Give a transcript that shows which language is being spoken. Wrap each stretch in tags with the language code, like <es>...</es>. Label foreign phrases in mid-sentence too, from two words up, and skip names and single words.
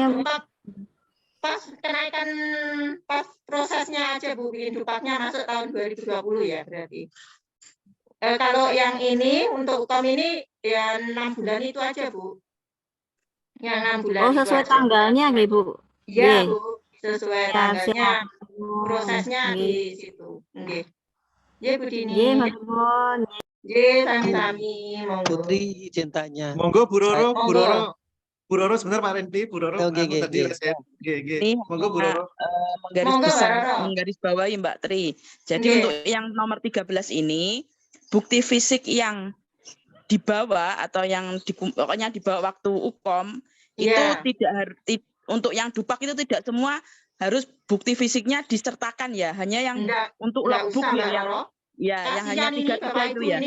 <id>Pas kenaikan pas prosesnya aja, Bu, bikin dupaknya masuk tahun 2020 ya berarti. Kalau yang ini untuk UKOM ini ya 6 bulan itu aja, Bu. Yang 6 bulan. Oh, sesuai tanggalnya nggih, Bu? Iya, Bu. Sesuai tanggalnya. Prosesnya di situ. Nggih. Nggih, Bu Dini.</id> <jv>Nggih, matur. Nggih, sami-sami.</jv> <id>Monggo. Putri izin tanya. Monggo Bu Roro sebentar Pak Rendi, Bu Roro. Tadi monggo Bu Roro. Menggarisbawahi Mbak Tri. Jadi untuk yang nomor 13 ini bukti fisik yang dibawa atau yang pokoknya dibawa waktu UKOM itu tidak untuk yang dupak itu tidak semua harus bukti fisiknya disertakan ya, hanya yang untuk logbook yang hanya 3 itu ya.</id>